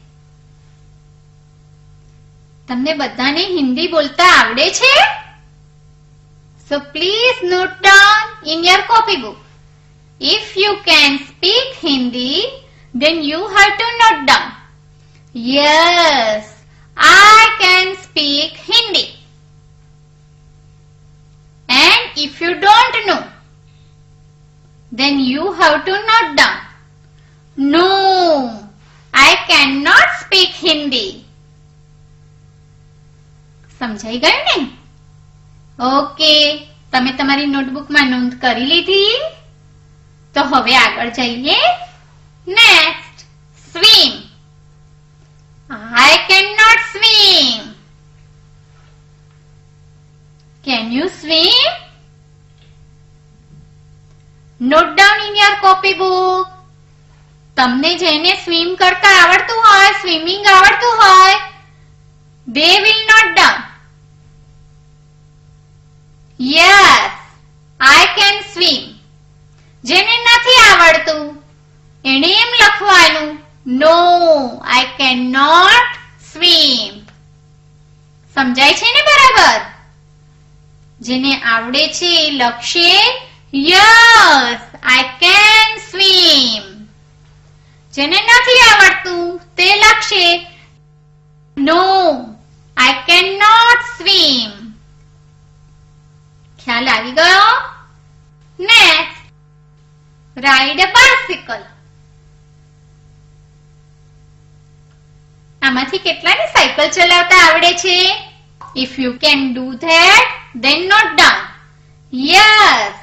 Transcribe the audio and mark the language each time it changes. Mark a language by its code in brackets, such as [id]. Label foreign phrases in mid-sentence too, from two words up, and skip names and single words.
[gu] તમને બધાને હિન્દી બોલતા આવડે છે? [en] So please note down in your copybook. If you can speak Hindi, then you have to note down. Yes, I can speak Hindi. And if you don't know, then you have to note down. No, I cannot speak Hindi. [gu] સમજાઈ ગયું ને? ઓકે, તમે તમારી નોટબુકમાં નોંધ કરી લીધી? તો હવે આગળ જઈએ. નેક્સ્ટ, સ્વિમ. [en] I cannot swim. Can you swim? Note down in your copybook. [gu] તમને જેને સ્વિમ કરતા આવડતું હોય, સ્વિમિંગ આવડતું હોય, [en] they will note down. Yes, I can swim. [gu] જેને નથી આવડતું એને એમ લખવાનું [en] no, I cannot swim. [gu] સમજાય છે ને બરાબર? જેને આવડે છે એ લખશે [en] yes, I can swim. [gu] જેને નથી આવડતું તે લખશે [en] no, I cannot swim. [gu] ખ્યાલ આવી ગયો? નેક્સ્ટ, [en] ride a bicycle. [gu] આમાંથી કેટલાને સાયકલ ચલાવતા આવડે છે? [en] If you can do that, then note down. Yes, I can ride a bicycle.